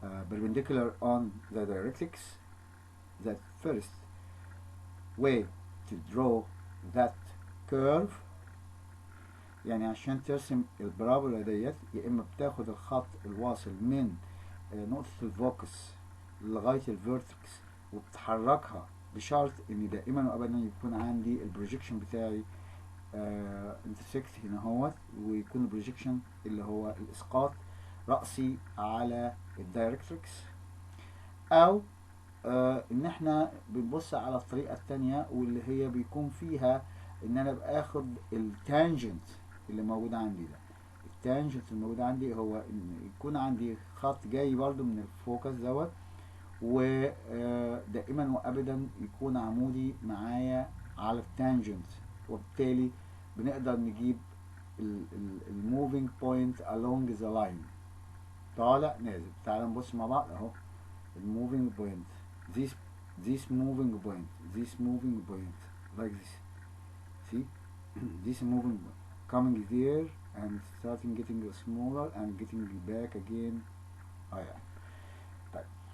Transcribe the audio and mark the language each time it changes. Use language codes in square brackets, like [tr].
[en] perpendicular on the directrix. That first way to draw that curve. [ar] يعني عشان ترسم البارابولا ديت يا اما بتاخد الخط الواصل من نقطة الفوكس لغاية الفيرتكس وبتحركها بشرط ان دائما وابدا يكون عندي البروجيكشن بتاعي انترسكت هنا اهوت، ويكون البروجيكشن اللي هو الاسقاط رأسي على الدايركتريكس، او ان احنا بنبص على الطريقة التانية واللي هي بيكون فيها ان انا باخد التانجنت اللي موجود عندي ده. التانجنت الموجود عندي هو ان يكون عندي خط جاي برضو من الفوكس دوت، ودائما وابدا يكون عمودي معايا على التانجنت، وبالتالي بنقدر نجيب الموفينج بوينت [en] along the line، [ar] طالع نازل. تعال نبص مع بعض اهو الموفينج بوينت، [en] this moving point, this moving point like this. See this moving coming there and starting getting smaller and getting back again. Yeah. Right.